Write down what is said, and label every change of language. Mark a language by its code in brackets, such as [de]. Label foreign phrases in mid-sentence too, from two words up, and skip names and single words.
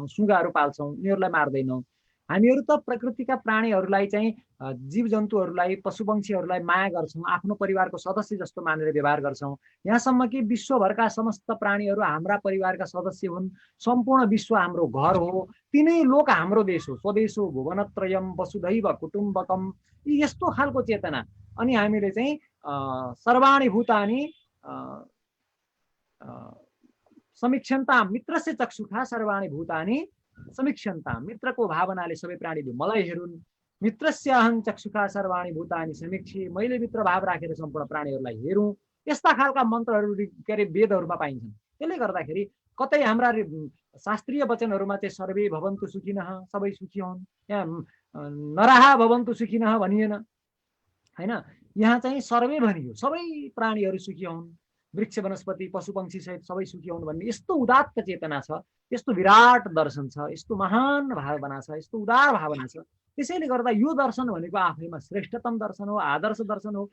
[ne] सुगाहरू पाल्छौँ, उनीहरूलाई मार्दैनौँ। हामीहरू त प्रकृतिका प्राणीहरूलाई चाहिँ जीव जन्तुहरूलाई, पशुपक्षीहरूलाई माया गर्छौँ, आफ्नो परिवारको सदस्य जस्तो मानेर व्यवहार गर्छौँ। यहाँसम्म कि विश्वभरका समस्त प्राणीहरू हाम्रा परिवारका सदस्य हुन्। सम्पूर्ण विश्व हाम्रो घर हो, तिनै लोक हाम्रो देश हो। [sa] स्वदेशो भुवनत्रयम वसुधैव कुटुम्बकम, [ne] यस्तो खालको चेतना। अनि हामीले चाहिँ [sa] सर्वाणि भूतानि समीक्षन्ता मित्रस्य चक्षुषा सर्वाणि भूतानि समीक्षन्ता, [ne] मित्रको भावनाले सबै प्राणीले मलाई हेरुन्। [sa] मित्रस्य अहं चक्षुषा सर्वाणि भूतानि समीक्षे, [ne] मैले मित्र भाव राखेर सम्पूर्ण प्राणीहरूलाई हेरौँ। यस्ता खालका मन्त्रहरू के अरे वेदहरूमा पाइन्छन्। त्यसले गर्दाखेरि कतै हाम्रा शास्त्रीय वचनहरूमा चाहिँ [sa] सर्वे भवन्तु सुखिनः, [ne] सबै सुखी हुन्, यहाँ [sa] नराहा भवन्तु सुखिनः [ne] भनिएन हैन। यहाँ चाहिँ सर्वे भनियो, सबै प्राणीहरू सुखी हुन्, वृक्ष वनस्पति पशु पक्षी सहित सबै सुखी हुन् भन्ने यस्तो उदात्त चेतना छ, यस्तो विराट दर्शन छ, यस्तो महान भावना छ, यस्तो उदार भावना छ। त्यसैले गर्दा यो दर्शन भनेको आफैमा श्रेष्ठतम दर्शन हो, आदर्श दर्शन हो।